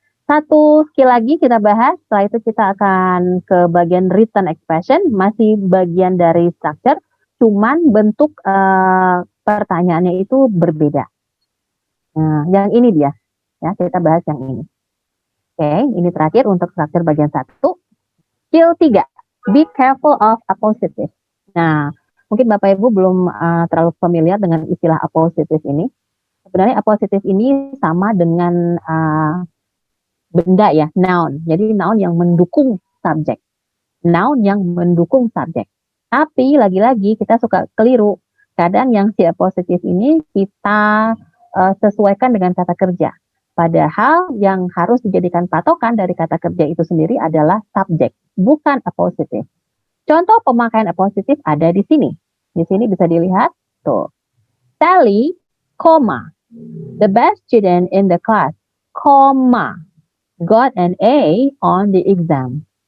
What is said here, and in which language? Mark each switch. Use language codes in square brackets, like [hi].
[id] Satu skill lagi kita bahas, setelah itu kita akan ke bagian written expression, masih bagian dari structure, cuman bentuk pertanyaannya itu berbeda. Nah, yang ini dia, ya kita bahas yang ini. Oke, ini terakhir untuk structure bagian 1. [en] Skill 3, be careful of appositive. [id] Nah, mungkin Bapak Ibu belum terlalu familiar dengan istilah appositive ini. Sebenarnya appositive ini sama dengan benda ya, noun. Jadi noun yang mendukung subjek. Noun yang mendukung subjek. Tapi lagi-lagi kita suka keliru. Kadang yang si appositive ini kita sesuaikan dengan kata kerja. Padahal yang harus dijadikan patokan dari kata kerja itu sendiri adalah subjek, bukan appositive. Contoh pemakaian appositive ada di sini. Di sini bisa dilihat, tuh. [en] Sally, the best student in the class, got an A on the exam.